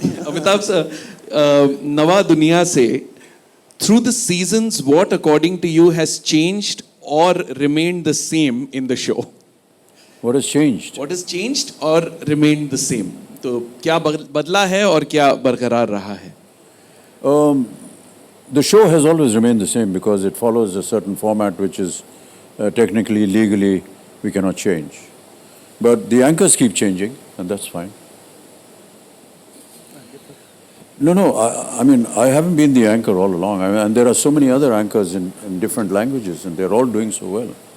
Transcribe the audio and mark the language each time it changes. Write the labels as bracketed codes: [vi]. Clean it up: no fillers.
[en] Amitabh sir, Nawa Duniya se, through the seasons, what according to you has changed or remained the same in the show? What has changed? What has changed or remained the same? [hi] तो क्या बदला है और क्या बरकरार रहा है? [en] The show has always remained the same because it follows a certain format which is technically, legally, we cannot change. But the anchors keep changing, and that's fine. No, I mean, I haven't been the anchor all along. I mean, and there are so many other anchors in different languages, and they're all doing so well.